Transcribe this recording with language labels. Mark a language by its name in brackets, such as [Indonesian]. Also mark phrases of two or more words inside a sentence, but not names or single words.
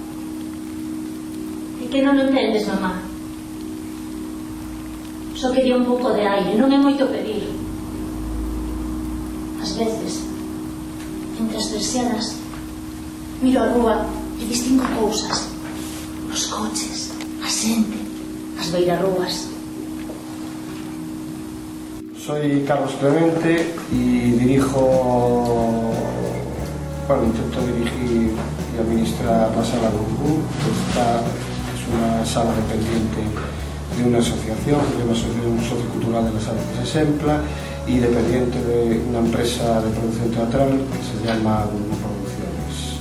[Galician] É que non o entendes, mamá. Só quería un pouco de aire, non é moito pedir. Ás veces, entre as persianas, miro a rúa e distingo cousas. Os coches, a xente, as beirarrúas. [Spanish] Soy Carlos Clemente y intento dirigir y administrar la Sala Gurgú. Esta es una sala dependiente de una asociación sociocultural de la Sala que se Sempla y dependiente de una empresa de producción teatral que se llama Gurgú Producciones.